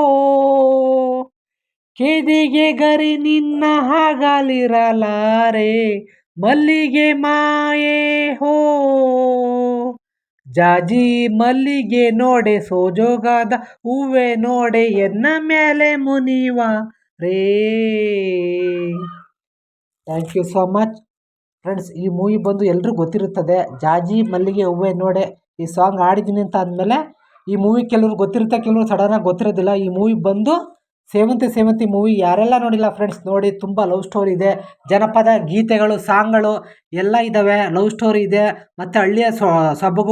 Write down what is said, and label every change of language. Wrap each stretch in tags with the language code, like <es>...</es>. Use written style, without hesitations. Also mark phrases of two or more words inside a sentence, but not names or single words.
<kn>ಕೇದಿಗೆ ಗರಿ ನಿನ್ನ ಹಗಲಿರಲಾರೆ ಮಲ್ಲಿಗೆ ಮಾಯೆ ಹೋ. ಜಾಜಿ ಮಲ್ಲಿಗೆ ನೋಡೆ ಸೋಜೋಗದ ಹೂವೆ ನೋಡೆ ಎನ್ನ ಮ್ಯಾಲೆ ಮುನಿವಾರೇ.</kn> <en>Thank you so much friends.</en> <kn>ಈ ಮೂವಿ ಬಂದು ಎಲ್ರಿಗೂ ಗೊತ್ತಿರುತ್ತದೆ, ಜಾಜಿ ಮಲ್ಲಿಗೆ ಹೂವೆ ನೋಡೆ. ಈ ಸಾಂಗ್ ಆಡಿದ್ದೀನಿ ಅಂತ ಅಂದಮೇಲೆ ಈ ಮೂವಿ ಕೆಲವ್ರು ಗೊತ್ತಿರುತ್ತೆ, ಕೆಲವರು ಸಡನ್ನಾಗಿ ಗೊತ್ತಿರೋದಿಲ್ಲ. ಈ ಮೂವಿ ಬಂದು ಸೇವಂತಿ ಮೂವಿ ಯಾರೆಲ್ಲ ನೋಡಿಲ್ಲ ಫ್ರೆಂಡ್ಸ್ ನೋಡಿ. ತುಂಬ</kn> <en>love story</en> <kn>ಇದೆ, ಜನಪದ ಗೀತೆಗಳು ಸಾಂಗ್ಗಳು ಎಲ್ಲ ಇದ್ದಾವೆ,</kn> <en>love story</en> <kn>ಇದೆ ಮತ್ತು ಹಳ್ಳಿಯ ಸೊಬಗು.</kn>